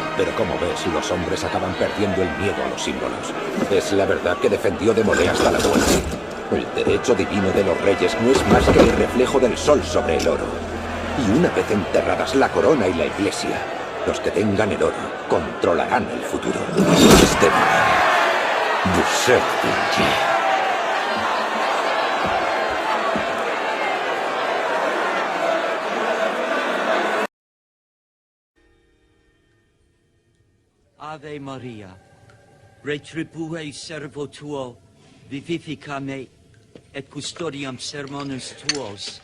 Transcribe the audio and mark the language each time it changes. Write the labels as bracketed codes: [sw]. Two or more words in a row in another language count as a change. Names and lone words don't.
[es] Pero como ves, los hombres acaban perdiendo el miedo a los símbolos. Es la verdad que defendió de Molé hasta la muerte. El derecho divino de los reyes no es más que el reflejo del sol sobre el oro. Y una vez enterradas la corona y la iglesia, los que tengan el oro controlarán el futuro. Este [la] Ave Maria, retribue servo tuo, vivifica me, et custodiam sermones tuos.